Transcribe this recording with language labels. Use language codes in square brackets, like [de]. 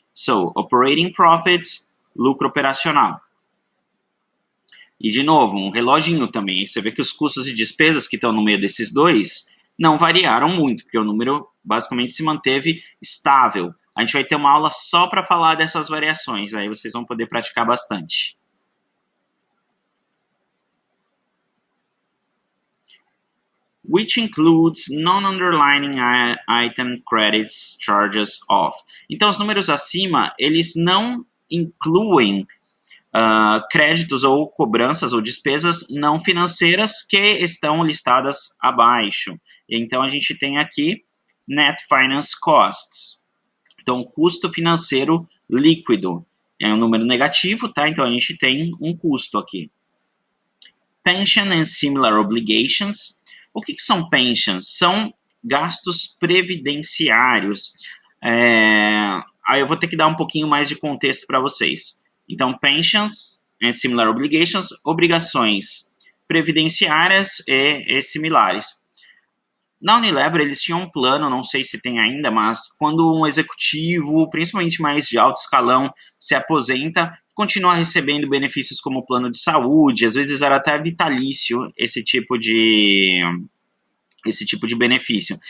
[en] So, operating profits, [pt] lucro operacional. E, de novo, um reloginho também. Você vê que os custos e despesas que estão no meio desses dois não variaram muito, porque o número basicamente se manteve estável. A gente vai ter uma aula só para falar dessas variações, aí vocês vão poder praticar bastante. [en] which includes non-underlying item credits charges off. [pt] Então, os números acima, eles não incluem créditos ou cobranças ou despesas não financeiras que estão listadas abaixo. Então, a gente tem aqui [en] net finance costs. [pt] Então, custo financeiro líquido é um número negativo, tá? Então, a gente tem um custo aqui. [en] Pension and similar obligations. [pt] O que são pensions? São gastos previdenciários. Aí eu vou ter que dar um pouquinho mais de contexto para vocês. Então, [en] pensions and similar obligations, [pt] obrigações previdenciárias e similares. Na Unilever, eles tinham um plano, não sei se tem ainda, mas quando um executivo, principalmente mais de alto escalão, se aposenta, continua recebendo benefícios como plano de saúde, às vezes era até vitalício esse tipo de benefício.